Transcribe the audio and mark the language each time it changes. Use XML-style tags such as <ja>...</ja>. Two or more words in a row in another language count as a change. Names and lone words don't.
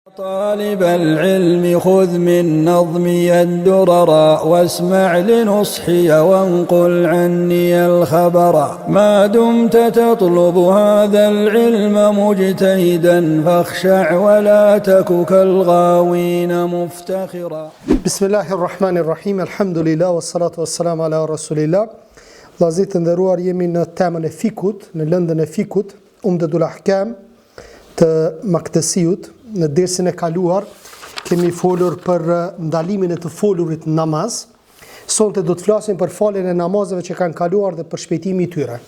<ar>طالب العلم خذ من نظمي الدرر واسمع لنصحي وانقل عني الخبر ما دمت تطلب هذا العلم مجتهدا فاخشع ولا تك كالغاوين مفتخرا. بسم الله الرحمن الرحيم. الحمد لله والصلاة والسلام على رسول الله.</ar> <sq>Vllazërit të nderuar, jemi në temën e fikut, në lëndën e fikut, Umdatul Ahkam të Maktesiut. Në dersin e kaluar kemi folur për ndalimin e të folurit në namaz. Sonte do të flasim për faljen e namazeve që kanë kaluar dhe për shpejtimin e tyre.</sq>